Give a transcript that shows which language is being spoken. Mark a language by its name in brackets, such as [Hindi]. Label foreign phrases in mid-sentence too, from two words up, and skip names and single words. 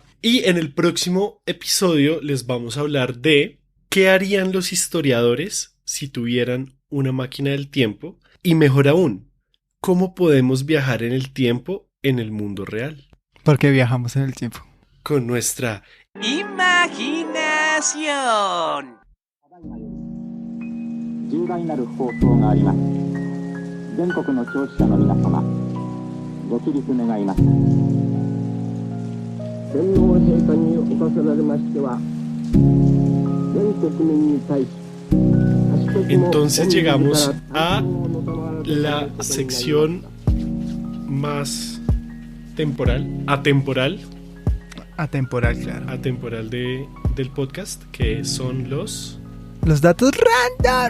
[Spanish] Y en el próximo episodio les vamos a hablar de qué harían los historiadores si tuvieran una máquina del tiempo y mejor aún, cómo podemos viajar en el tiempo en el mundo real. Porque viajamos en el tiempo. Con nuestra imaginación. [Japanese] 重大なる放送があります。全国の聴取者の皆様、ご起立願います。天皇陛下におかせられましては、全国民に対し、 [Spanish] Entonces llegamos a la sección más atemporal, claro. Atemporal del podcast, que son los datos random.